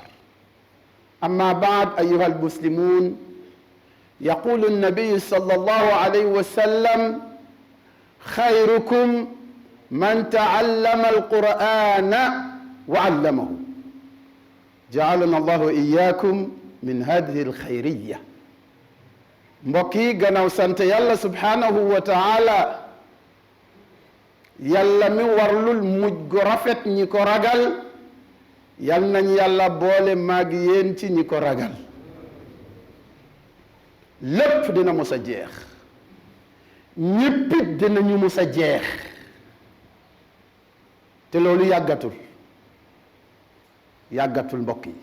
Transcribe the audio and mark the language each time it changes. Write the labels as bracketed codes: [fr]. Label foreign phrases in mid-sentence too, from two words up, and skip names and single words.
[ar] أما بعد أيها المسلمون، يقول النبي صلى الله عليه وسلم: خيركم من تعلم القرآن وعلمه. جعلنا الله وإياكم من هذه الخيرية. [wo] mbokk yi, gannaaw sant yàlla [ar] سبحانه وتعالى, [wo] yàlla mi warlul mujj gu rafet ñi ko ragal, yal nañ yàlla boole maag yéen ci ñi ko ragal. lépp dina mos a jeex, ñéppit dinañu mos a jeex, te loolu yàggatul mbokk yi.